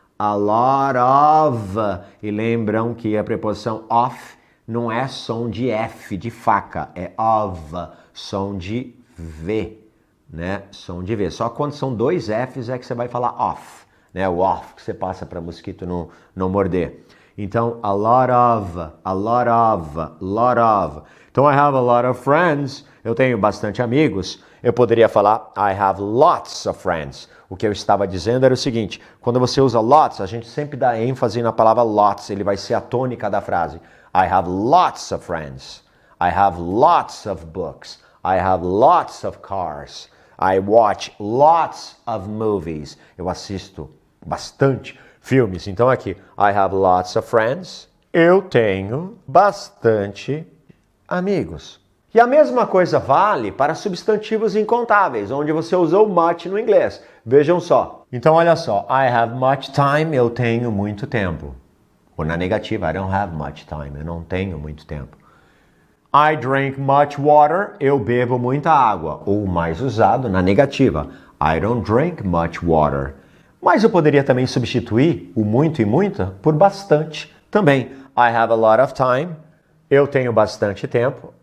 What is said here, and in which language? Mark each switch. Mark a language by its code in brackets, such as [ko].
[pt] A lot of, e lembram que a preposição of não é som de F, de faca, é of, som de V, né? Som de V. Só quando são 2 Fs é que você vai falar off, né? O off que você passa para mosquito não morder. Então, [en] a lot of, a lot of, lot of. [pt] Então, [en] I have a lot of friends. [pt] Eu tenho bastante amigos. Eu poderia falar [en] I have lots of friends. [pt] O que eu estava dizendo era o seguinte, quando você usa lots, a gente sempre dá ênfase na palavra lots, ele vai ser a tônica da frase. [en] I have lots of friends. I have lots of books. I have lots of cars. I watch lots of movies. [pt] Eu assisto bastante filmes. Então aqui, [en] I have lots of friends. [pt] Eu tenho bastante amigos. E a mesma coisa vale para substantivos incontáveis, onde você usou much no inglês. Vejam só. Então, olha só. [en] I have much time. [pt] Eu tenho muito tempo. Ou na negativa, [en] I don't have much time. [pt] Eu não tenho muito tempo. [en] I drink much water. [pt] Eu bebo muita água. Ou mais usado na negativa. [en] I don't drink much water. [pt] Mas eu poderia também substituir o muito e muita por bastante também. [en] I have a lot of time. [pt] Eu tenho bastante tempo.